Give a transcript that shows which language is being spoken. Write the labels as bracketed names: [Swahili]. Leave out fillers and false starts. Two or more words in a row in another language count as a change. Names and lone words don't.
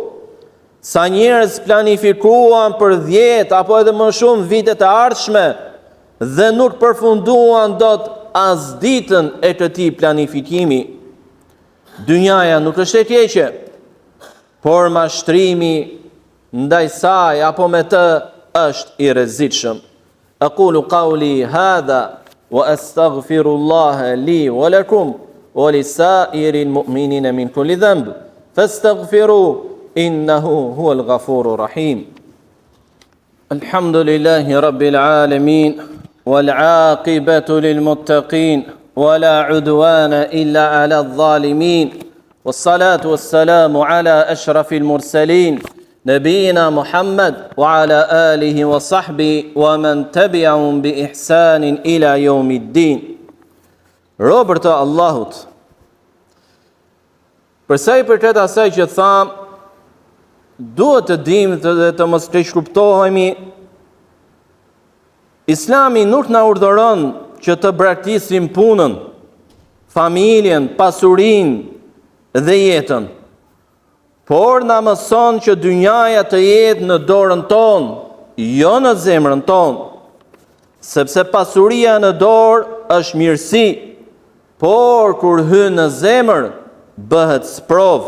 [Albanian] Sa njerëz planifikuan për 10 apo edhe më shumë vitet e ardhshme dhe nuk përfunduan dot as ditën e këtij planifikimi. Dynjaja nuk është e keqe, por mashtrimi ndaj saj apo me të është i rrezikshëm. [Arabic] أقول قولي هذا وأستغفر الله لي ولكم ولسائر المؤمنين من كل ذنب فاستغفروه إنه هو الغفور الرحيم. الحمد لله رب العالمين والعاقبة للمتقين ولا عدوان إلا على الظالمين والصلاة والسلام على أشرف المرسلين نبينا محمد وعلى آله وصحبه ومن تبعهم بإحسان إلى يوم الدين. [Albanian] Robert Allahut, përsa i përket asaj që tham, duhet të dimë dhe të mos keq kuptohemi, Islami nuk na urdhëron që të braktisim punën, familjen, pasurinë dhe jetën, por na mëson që dynjaja të jetë në dorën tonë, jo në zemrën tonë, sepse pasuria në dorë është mirësi, por kur hyn në zemër bëhet sprov.